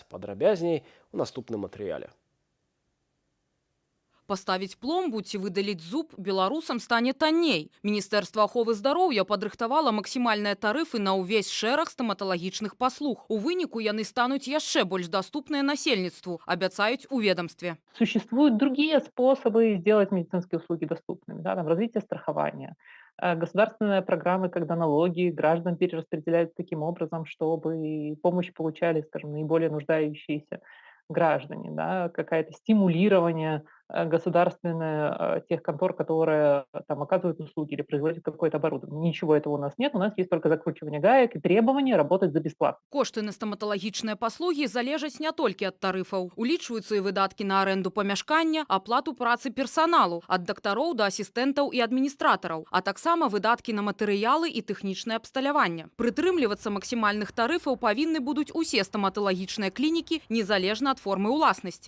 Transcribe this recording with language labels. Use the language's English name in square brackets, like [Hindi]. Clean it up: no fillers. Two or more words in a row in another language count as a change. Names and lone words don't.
[Belarusian] Падрабязней у наступным матэрыяле. Паставіць пломбу ці выдаліць зуб беларусам стане танней. Міністэрства аховы здароўя падрыхтавала максімальныя тарыфы на ўвесь шэраг стаматалагічных паслуг. У выніку яны стануць яшчэ больш даступныя насельніцтву, абяцаюць у ведомстве. [Russian] Существуют другие способы сделать медицинские услуги доступными. Да, там развитие страхования, государственные программы, когда налоги граждан перераспределяют таким образом, чтобы помощь получали, скажем, наиболее нуждающиеся граждане, да, какое-то стимулирование государственное тех контор, которые там оказывают услуги или производят какое-то оборудование. Ничего этого у нас нет, у нас есть только закручивание гаек и требование работать за бесплатно. [Belarusian] Кошты на стаматалагічныя паслугі залежаць не толькі ад тарыфаў. Улічваюцца і выдаткі на аренду памяшкання, аплату працы персаналу, ад дактароў да асістэнтаў і адміністратараў, а таксама выдаткі на матэрыялы і тэхнічнае абсталяванне. Прытрымлівацца максімальных тарыфаў павінны будуць усе стаматалагічныя клінікі, незалежна ад формы ўласнасці.